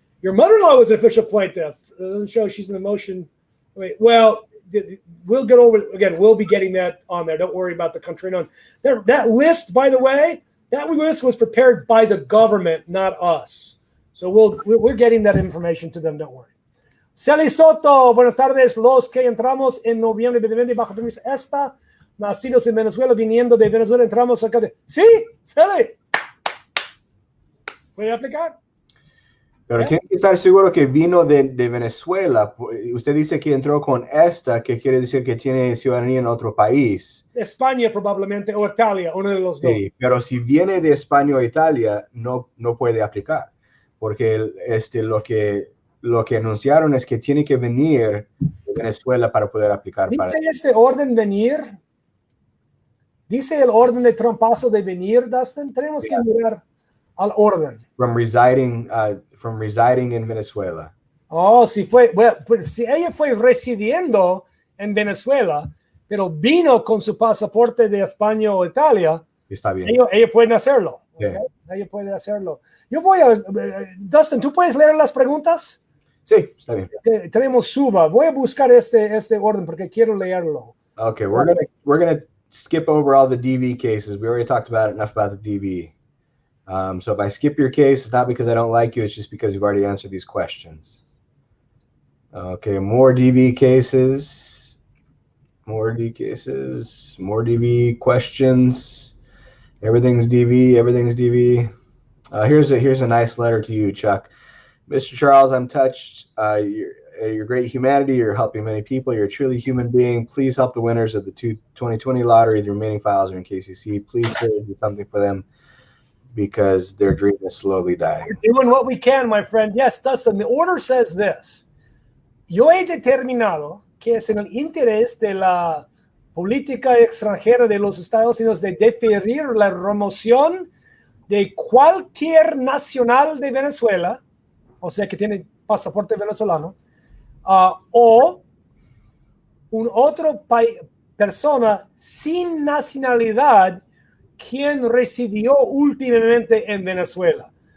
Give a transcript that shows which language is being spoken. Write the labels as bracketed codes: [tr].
[en] Your mother-in-law was an official plaintiff. It doesn't show she's in the motion. Well, we'll get over it again. We'll be getting that on there. Don't worry about the country known. That list, by the way, that list was prepared by the government, not us. So we're getting that information to them, don't worry. [es] Celi Soto, buenas tardes. Los que entramos en noviembre de 2020 bajo permiso esta, nacidos en Venezuela, viniendo de Venezuela, entramos acá de... Sí, Celi. ¿Puede aplicar? Pero tiene que estar seguro que vino de Venezuela. Usted dice que entró con esta, que quiere decir que tiene ciudadanía en otro país. España probablemente, o Italia, uno de los dos. Sí, pero si viene de España o Italia, no puede aplicar. Porque lo que anunciaron es que tiene que venir de Venezuela para poder aplicar. ¿Dice este orden venir? ¿Dice el orden de Trumpazo de venir, Dustin? Tenemos que mirar al orden. [en] From residing in Venezuela. [es] Oh, si ella fue residiendo en Venezuela, pero vino con su pasaporte de España o Italia, Está bien. ella puede hacerlo. [en] Yeah. [es] Okay? Ella puede hacerlo. Yo voy a... Dustin, ¿tú puedes leer las preguntas? Sí, está bien. Tenemos Suba. Voy a buscar este orden porque quiero leerlo. [en] Okay, we're gonna skip over all the DV cases. We already talked about enough about the DV. So if I skip your case, it's not because I don't like you, it's just because you've already answered these questions. Okay, more DV cases, more DV questions. Everything's DV. Here's a nice letter to you, Chuck. Mr. Charles, I'm touched. Your great humanity. You're helping many people. You're a truly human being. Please help the winners of the 2020 lottery. The remaining files are in KCC. Please do something for them, because their dream is slowly dying. We're doing what we can, my friend. Yes, Dustin, the order says this. [es] Yo he determinado que es en el interés de la política extranjera de los Estados Unidos de deferir la remoción de cualquier nacional de Venezuela, o sea que tiene pasaporte venezolano, o un otro persona sin nacionalidad quien residió últimamente en Venezuela.